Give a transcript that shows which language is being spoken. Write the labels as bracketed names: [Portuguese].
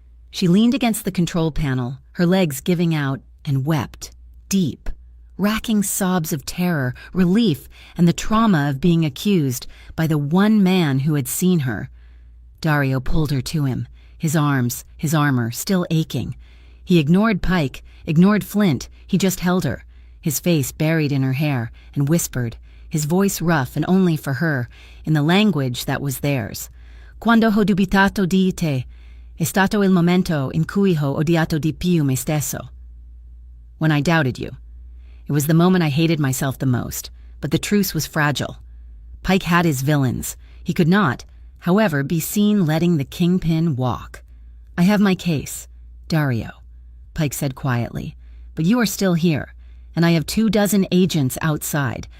[English] She leaned against the control panel, her legs giving out, and wept, deep, racking sobs of terror, relief, and the trauma of being accused by the one man who had seen her. Dario pulled her to him, his arms, his armor, still aching. He ignored Pike, ignored Flint, he just held her, his face buried in her hair, and whispered, his voice rough and only for her, in the language that was theirs. [Italian] Quando ho dubitato di te, è stato il momento in cui ho odiato di più me stesso. [English] When I doubted you. It was the moment I hated myself the most, but the truce was fragile. Pike had his villains. He could not, however, be seen letting the kingpin walk. I have my case, Dario, Pike said quietly, but you are still here, and I have 24 agents outside.